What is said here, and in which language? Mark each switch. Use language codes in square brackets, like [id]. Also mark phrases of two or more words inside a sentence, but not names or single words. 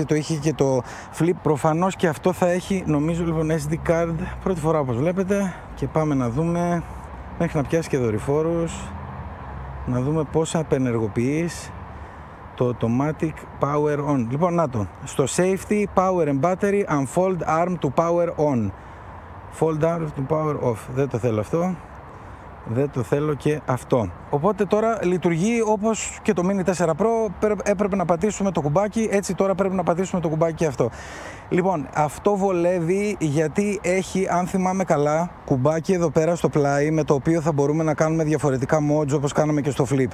[el] Το είχε και το Flip. Προφανώς και αυτό θα έχει, νομίζω, λοιπόν, [en] SD card. [el] Πρώτη φορά όπως βλέπετε. Και πάμε να δούμε, μέχρι να πιάσει και δορυφόρους, να δούμε πώς απενεργοποιείς το [en] Automatic Power On. [el] Λοιπόν, να το. [en] Στο Safety, Power and Battery, Unfold Arm to Power On. Fold down to power off. [el] Δεν το θέλω αυτό. Δεν το θέλω και αυτό. Οπότε τώρα λειτουργεί όπως και το Mini 4 Pro. Έπρεπε να πατήσουμε το κουμπάκι. Έτσι τώρα πρέπει να πατήσουμε το κουμπάκι και αυτό. Λοιπόν, αυτό βολεύει γιατί έχει, αν θυμάμαι καλά, κουμπάκι εδώ πέρα στο πλάι με το οποίο θα μπορούμε να κάνουμε διαφορετικά mods όπως κάναμε και στο Flip.